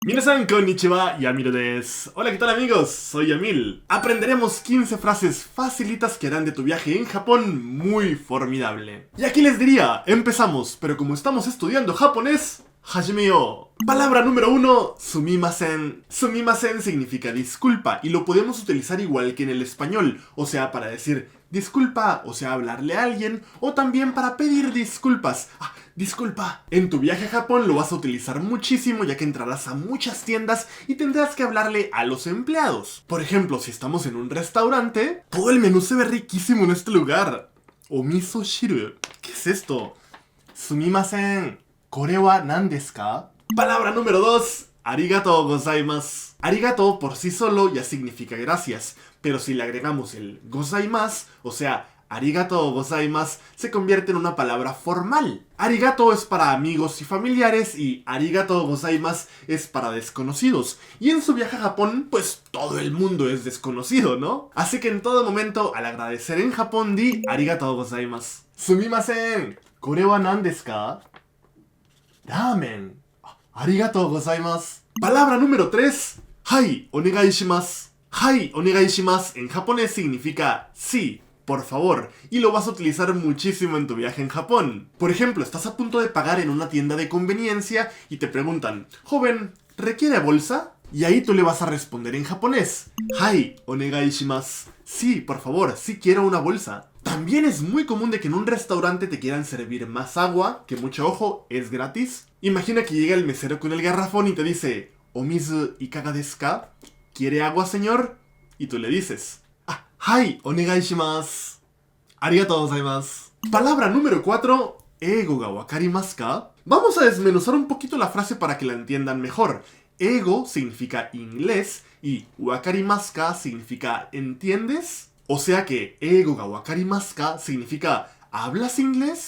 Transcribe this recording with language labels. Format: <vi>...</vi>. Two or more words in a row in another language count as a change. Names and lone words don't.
<ja>みなさんこんにちは、Yamilです.</ja> <es>Hola, ¿qué tal amigos? Soy Yamil. Aprenderemos 15 frases facilitas que harán de tu viaje en Japón muy formidable. Y aquí les diría, empezamos, pero como estamos estudiando japonés, hajime-yo. Palabra número 1, sumimasen. Sumimasen significa disculpa y lo podemos utilizar igual que en el español, o sea, para decir disculpa, o sea, hablarle a alguien, o también para pedir disculpas. Disculpa. En tu viaje a Japón lo vas a utilizar muchísimo ya que entrarás a muchas tiendas y tendrás que hablarle a los empleados. Por ejemplo, si estamos en un restaurante, todo el menú se ve riquísimo en este lugar.</es> <ja>おみそしる.</ja> <es>¿Qué es esto? Sumimasen.</es> <ja>これは何ですか?</ja> <es>Palabra número 2.</es> <ja>ありがとうございます.</ja> <es>Arigato por sí solo ya significa gracias, pero si le agregamos el gozaimasu, o sea,</es> <ja>ありがとうございます,</ja> <es>se convierte en una palabra formal. Arigato es para amigos y familiares y</es> <ja>ありがとうございます</ja> <es>es para desconocidos. Y en su viaje a Japón, pues todo el mundo es desconocido, ¿no? Así que en todo momento, al agradecer en Japón,</es> <ja>di ありがとうございます. すみません、これは何ですか?</ja> <es>Ramen.</es> <ja>ありがとうございます.</ja> <es>Palabra número 3.</es> <ja>はい、お願いします. はい、お願いします</ja> <es>en japonés significa sí, por favor, y lo vas a utilizar muchísimo en tu viaje en Japón. Por ejemplo, estás a punto de pagar en una tienda de conveniencia y te preguntan, joven, ¿requiere bolsa? Y ahí tú le vas a responder en japonés.</es> <ja>はい、お願いします.</ja> <es>Sí, por favor, sí quiero una bolsa. También es muy común de que en un restaurante te quieran servir más agua, que mucho ojo, es gratis. Imagina que llega el mesero con el garrafón y te dice,</es> <ja>お水いかがですか?</ja> <es>¿Quiere agua, señor? Y tú le dices,</es> <ja>はい、お願いします. ありがとうございます.</ja> <es>Palabra número 4,</es> <ja>英語が分かりますか?</ja> <es>Vamos a desmenuzar un poquito la frase para que la entiendan mejor. Eigo significa inglés y</es> <ja>分かりますか</ja> <es>significa ¿entiendes? O sea que</es> <ja>英語が分かりますか</ja> <es>significa ¿hablas inglés?</es>